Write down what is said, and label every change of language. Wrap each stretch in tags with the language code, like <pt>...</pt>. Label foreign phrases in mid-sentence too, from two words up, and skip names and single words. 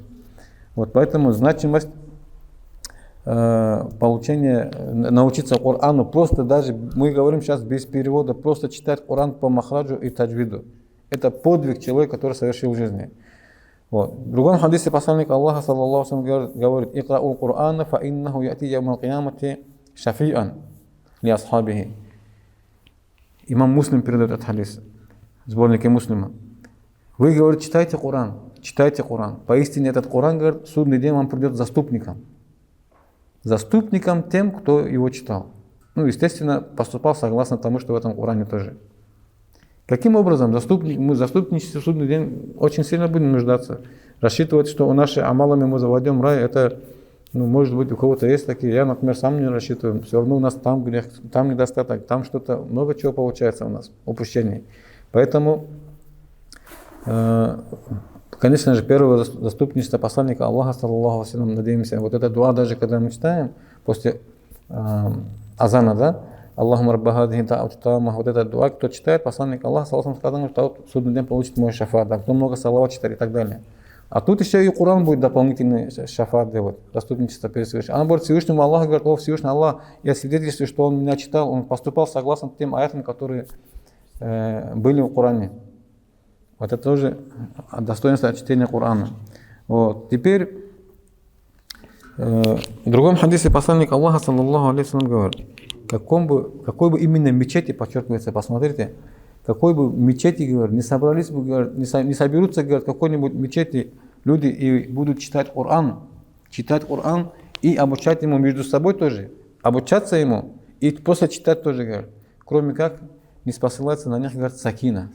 <ru>Вот поэтому значимость получения, научиться Корану, просто даже, мы говорим сейчас без перевода, просто читать Коран по махраджу и таджвиду. Это подвиг человека, который совершил в жизни. Вот. В другом хадисе посланник Аллаха,</ru> <ar>صلى الله عليه وسلم, говорит: «اقرؤوا القرآن فإنه يأتي يوم القيامة شفيعا لأصحابه».</ar> <ru>Имам Муслим передает этот хадис, сборники Муслима. Вы, говорит, читайте Коран. Поистине этот Коран, говорит, в судный день вам придет заступником. Заступником тем, кто его читал. Естественно, поступал согласно тому, что в этом Коране тоже. Каким образом мы заступничество в судный день очень сильно будем нуждаться. Рассчитывать, что у наши амалами мы заводим рай, это, может быть, у кого-то есть такие. Я, например, сам не рассчитываю. Все равно у нас там грех, там недостаток, там что-то, много чего получается у нас, упущений. Поэтому, конечно же, первое заступничество посланника Аллаха,</ru> <ar>صلى الله عليه وسلم,</ar> <ru>надеемся, вот это дуа, даже когда мы читаем, после азана, да,</ru> <ar>اللهم رب هذه الدعوة التامة,</ar> <ru>вот этот дуа, кто читает, посланник Аллаха,</ru> <ar>صلى الله عليه وسلم,</ar> <ru>сказал, что в судный день получит мой шафат, а кто много салават читает и так далее. А тут еще и Коран будет дополнительный шафат делать, заступничество перед Всевышним. Она говорит Всевышнему Аллаху, говорит: «О Всевышний Аллах, я свидетельствую, что он меня читал, он поступал согласно тем аятам, которые были в Коране. Вот это тоже достоинство чтения Корана. Вот. Теперь в другом хадисе посланник Аллаха,</ru> <ar>صلى الله عليه وسلم,</ar> <ru>говорит, какой бы именно мечети, подчеркивается, посмотрите, какой бы мечети, говорит, не собрались бы, говорит, не соберутся, говорит, какой-нибудь мечети люди и будут читать Коран и обучать ему между собой тоже, обучаться ему и после читать тоже, говорит, кроме как не спосылается на них, говорит, сакина.</ru>